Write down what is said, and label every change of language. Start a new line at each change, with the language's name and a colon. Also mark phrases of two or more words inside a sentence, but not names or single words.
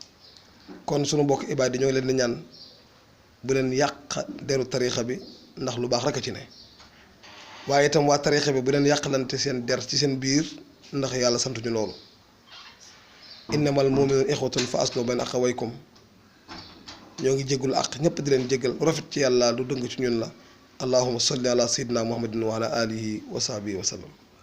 Wolof: kon sunu mbokk ibaadu yi ñoo leen di ñaan bu leen yàq deru tarixa bi ndax lu baax rek a ci ne waaye itam waa tarixa bi bu leen yàqalante seen der ci seen biir ndax yàlla santuñu loolu
Arabic: إنما المؤمنون إخوة فأصلحوا بين أخويكم
Wolof: ñoo ngi jéggul àq ñépp di leen jéggal rafet ci yàlla lu dëng ci ñun la
Arabic: اللهم صل على سيدنا محمد وعلى آله وصحبه وسلم